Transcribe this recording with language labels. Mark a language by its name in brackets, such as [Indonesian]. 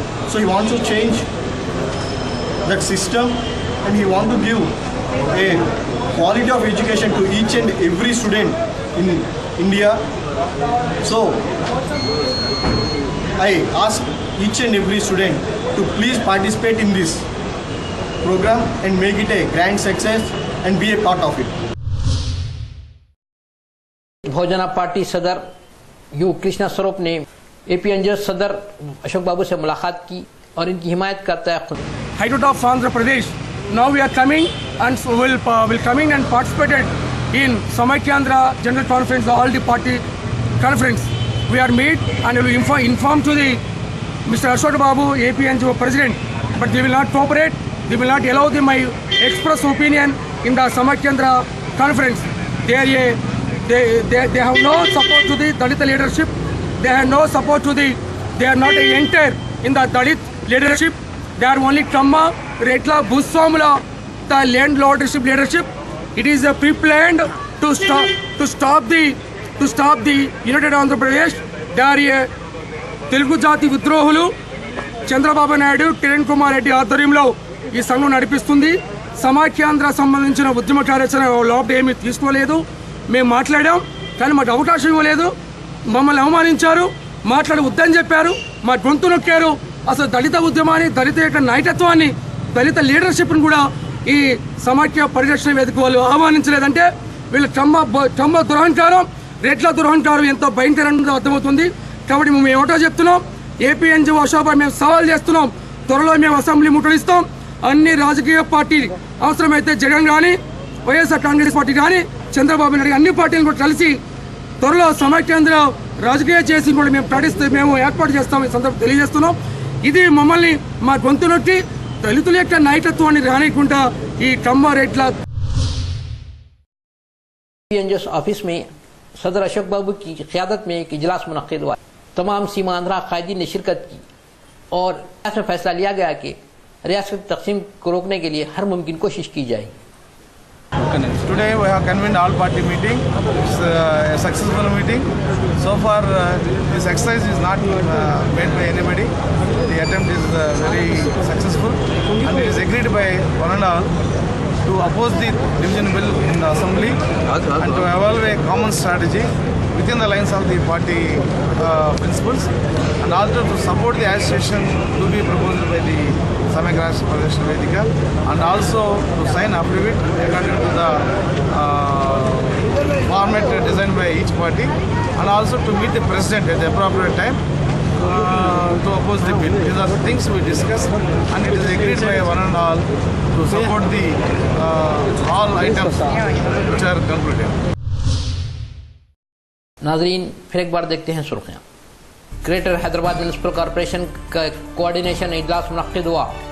[English] So he wants to change that system and he wants to give a quality of education to each and every student in India. So I ask each and every student to please participate in this program and make it a grand success and be a part of it. [Hindi] Bahujan party सदर you Krishna स्वरूप ने एपीएनजेएस सदर अशोक बाबू से मुलाकात की और इनकी हिमायत करता है. [English] High Court of Andhra Pradesh. Now we are coming and will coming and participated in Samaikandra General Conference, all the party conference. We are meet and will inform to the Mr. Ashok Babu, APNGO President, but they will not cooperate. They will not allow them my express opinion in the Samaikandra conference. They have no support to the Dalit leadership. They have no support to the. They are not entered in the Dalit leadership. They are only Kamma, Retla, Bhuswamula, the landlordship leadership. It is a pre-planned to stop the United Andhra Pradesh. They are [Telugu] Telugu Jati Vidrohulu, Chandrababu Naidu, Kiran Kumar Reddy ఆధ్వర్యంలో ఈ సంఘం నడిపిస్తుంది. సమాఖ్యాంధ్ర సంబంధించిన ఉద్యమ కార్యాచరణ లోపల ఏమీ తీసుకోలేదు. మేము మాట్లాడాం కానీ మాకు అవకాశం ఇవ్వలేదు. మమ్మల్ని అవమానించారు, మాట్లాడి వద్దని చెప్పారు, మా గొంతు నొక్కారు. అసలు దళిత ఉద్యమాన్ని, దళిత యొక్క నాయకత్వాన్ని, దళిత లీడర్షిప్ను కూడా ఈ సమాఖ్య పరిరక్షణ వేదిక వాళ్ళు ఆహ్వానించలేదంటే వీళ్ళ కమ్మ దురహంకారం, రెడ్ల దురహంకారం ఎంతో భయంకరంగా అర్థమవుతుంది. కాబట్టి మేము ఏమిటో చెప్తున్నాం, ఏపీఎన్జీఓ అశోక్ మేము సవాల్ చేస్తున్నాం. త్వరలో మేము అసెంబ్లీ ముట్టడిస్తాం. అన్ని రాజకీయ పార్టీ అవసరమైతే జగన్ కానీ, వైఎస్ఆర్ కాంగ్రెస్ పార్టీ కానీ, చంద్రబాబు నాయుడు అన్ని పార్టీలు కూడా కలిసి త్వరలో సమాఖ్యాంధ్ర రాజకీయ చేసి కూడా మేము ఏర్పాటు చేస్తాం. ఈ సందర్భం తెలియజేస్తున్నాం. ఇది మమ్మల్ని మా గొంతు నొక్కి దళితుల యొక్క నాయకత్వాన్ని రానికుండా ఈ కమ్మారెడ్ల [Hindi] ऑफिस में सदर अशोक बाबू की क़यादत में एक इजलास मुनक़िद हुआ. तमाम सीमा आंध्रा कायदीन ने शिरकत की और ऐसा फैसला लिया गया कि रियासत तकसीम को रोकने के लिए हर मुमकिन कोशिश की जाएगी. [English] Today we have convened all party meeting. It's a successful meeting. So far this exercise is not made by anybody. The attempt is very successful and it is agreed by one and all to oppose the division bill in the assembly and to evaluate a common strategy within the lines of the party principles and also to support the association to be proposed by the Samaikandra Parishad Vedika and also to sign affidavit according to the format designed by each party and also to meet the president at the appropriate time to oppose the bill. These are the things we discussed, and it is agreed by one and all to support the all items which are concluded. [Hindi] नाजरीन, फिर एक बार देखते हैं सुर्खियाँ। Greater Hyderabad municipal corporation का coordination इजलास मुनक्किद हुआ।